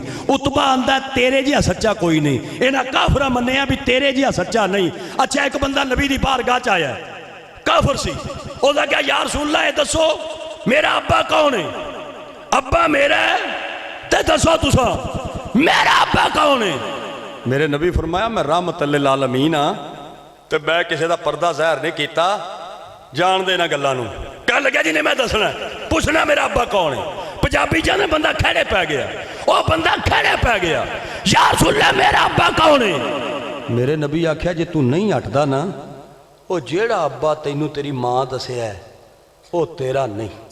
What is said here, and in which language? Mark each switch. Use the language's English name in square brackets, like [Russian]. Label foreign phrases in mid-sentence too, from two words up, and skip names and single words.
[Punjabi] عتبہ آندا تیرے جیہا سچا کوئی نہیں۔ انہاں کافراں منیا بھی تیرے جیہا سچا نہیں. اچھا ایک بندہ نبی دی بارگاہ چ آیا، کافر سی. اودا کیا یار سن لا، دسو میرا ابا کون ہے? ابا میرا ہے تے دسو تسا میرا ابا کون ہے? میرے نبی فرمایا میں [Arabic] رحمة للعالمين [Punjabi] ہاں، تے میں کسی کا پردہ ظاہر نہیں کیا. جان دینا گلاں نوں. کہہ لگیا جنہیں میں دسنا پچھنا میرا ابا کون ہے. پنجابی جانے بندہ کھیڑے پے گیا، وہ بندہ کھیڑے پے گیا. یار سن لے میرا ابا کون ہے؟ میرے نبی آکھیا جے تو نہیں ہٹدا نا، وہ جہڑا ابا تینوں تیری ماں دسیا ہے وہ تیرا نہیں.